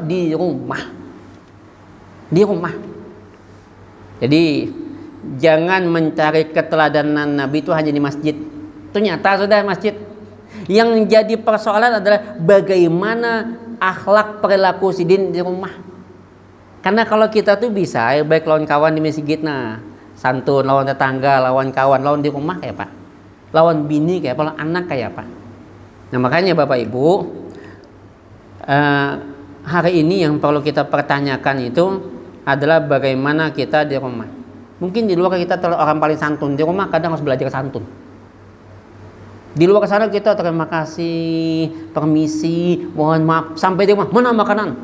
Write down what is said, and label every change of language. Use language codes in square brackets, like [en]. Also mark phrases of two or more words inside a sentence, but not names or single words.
[id] Di rumah. Di rumah. Jadi jangan mencari keteladanan Nabi itu hanya di masjid. Itu nyata sudah masjid. [bjn] Yang jadi persoalan adalah bagaimana akhlak perilaku sidin di rumah. Karena kalau kita tuh bisa baik lawan kawan di masjid, nah santun, lawan tetangga, lawan kawan, lawan di rumah kayak apa? Lawan bini kayak apa? Lawan anak kayak apa? Nah, makanya Bapak Ibu, [id] hari ini yang perlu kita pertanyakan itu adalah bagaimana kita di rumah. Mungkin di luar kita orang paling santun, di rumah kadang harus belajar santun. Di luar sana kita terima kasih, permisi, mohon maaf, sampai di rumah mana makanan?